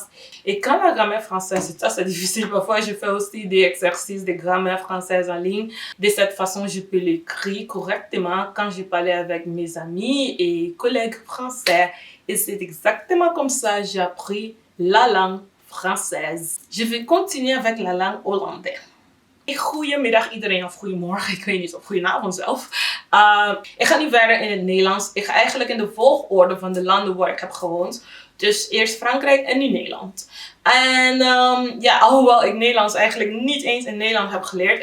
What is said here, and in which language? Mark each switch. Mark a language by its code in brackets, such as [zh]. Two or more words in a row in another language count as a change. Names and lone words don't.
[fr] Et quand la grammaire française, c'est difficile. Parfois, je fais aussi des exercices de grammaire française en ligne. De cette façon, je peux l'écrire correctement quand je parlais avec mes amis et collègues français. Et c'est exactement comme ça que j'ai appris la langue française. Je vais continuer avec la langue hollandaise. [nl] Goedemiddag iedereen, of goedemorgen, ik weet niet, of goedenavond zelf. Ik ga nu verder in het Nederlands. Ik ga eigenlijk in de volgorde van de landen waar ik heb gewoond. Dus eerst Frankrijk en nu Nederland. En alhoewel ik Nederlands eigenlijk niet eens in Nederland heb geleerd.